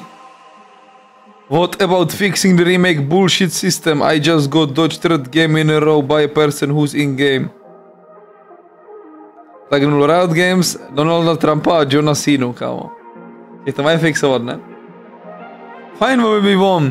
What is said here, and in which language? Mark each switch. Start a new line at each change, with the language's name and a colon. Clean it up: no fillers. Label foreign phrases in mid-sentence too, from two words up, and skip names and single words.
English: What about fixing the remake bullshit system? I just got dodged third game in a row by a person who's in game.
Czech: Tak Riot Games, Donalda Trumpa a Johna Cenu, kámo. Je to mají fixovat, ne?
English: Fine movie, Vom.